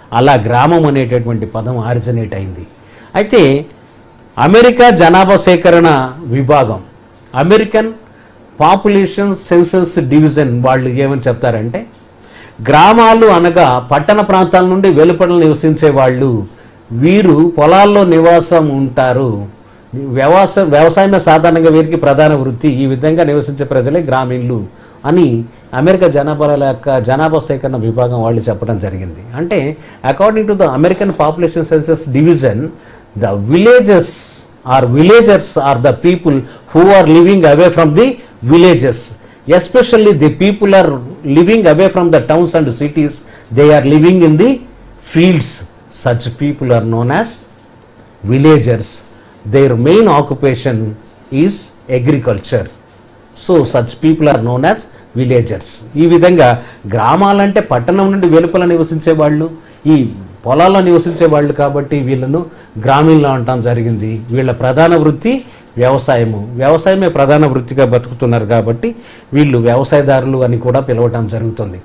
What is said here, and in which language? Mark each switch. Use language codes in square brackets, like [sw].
[te] అలా గ్రామం అనేటటువంటి పదం ఆరిజినేట్ అయింది. అయితే అమెరికా జనాభా సేకరణ విభాగం, అమెరికన్ పాపులేషన్ సెన్సస్ డివిజన్ వాళ్ళు ఏమని చెప్తారంటే గ్రామాలు అనగా పట్టణ ప్రాంతాల నుండి వెలుపల నివసించే వాళ్ళు, వీరు పొలాల్లో నివాసం ఉంటారు, వ్యవసాయమే సాధారణంగా వీరికి ప్రధాన వృత్తి, ఈ విధంగా నివసించే ప్రజలే గ్రామీణులు అని అమెరికా జనాభా సేకరణ విభాగం వాళ్ళు చెప్పడం జరిగింది. [en] అంటే according to the American population census division, the villagers are the people who are living away from the villages, especially the people are living away from the towns and cities, they are living in the fields. Such people are known as villagers. Their main occupation is agriculture, so such people are known as villagers. [te] ఈ విధంగా గ్రామాలంటే పట్టణం నుండి వెలుపల నివసించే వాళ్ళు, ఈ పొలాల్లో నివసించే వాళ్ళు, కాబట్టి వీళ్ళను గ్రామీణులు అనటం జరిగింది. వీళ్ళ ప్రధాన వృత్తి వ్యవసాయమే ప్రధాన వృత్తిగా బతుకుతున్నారు కాబట్టి వీళ్ళు వ్యవసాయదారులు అని కూడా పిలవటం జరుగుతుంది.